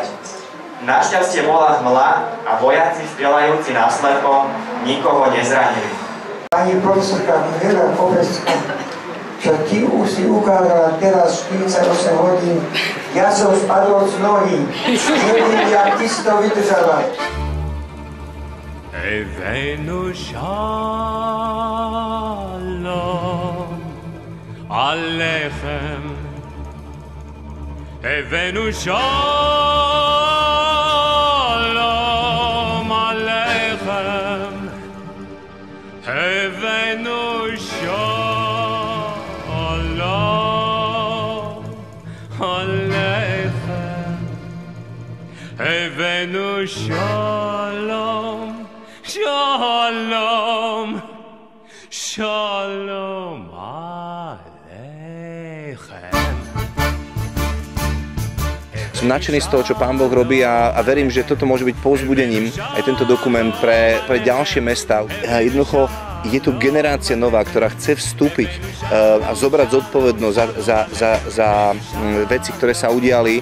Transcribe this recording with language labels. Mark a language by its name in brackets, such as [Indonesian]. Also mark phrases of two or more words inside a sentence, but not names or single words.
[Slovak] Našťastie bola hmla a vojaci strieľajúci naslepo nikoho nezranili. Pani profesorka Hela Kopecka, čo ty už si ukázala teraz 48 hodín, ja som spadol z nohy. Neviem, jak ty si to vydržala. [Hebrew] הבאנו שלום עליכם, הבאנו שלום עליכם, הבאנו שלום עליכם, הבאנו שלום Shalom, shalom aleichem. [Slovak] Som nadšený z toho, čo Pán Boh robí a verím, že toto môže byť povzbudením aj tento dokument pre ďalšie mestá. Jednoducho je tu generácia nová, ktorá chce vstúpiť a zobrať zodpovednosť za veci, ktoré sa udiali.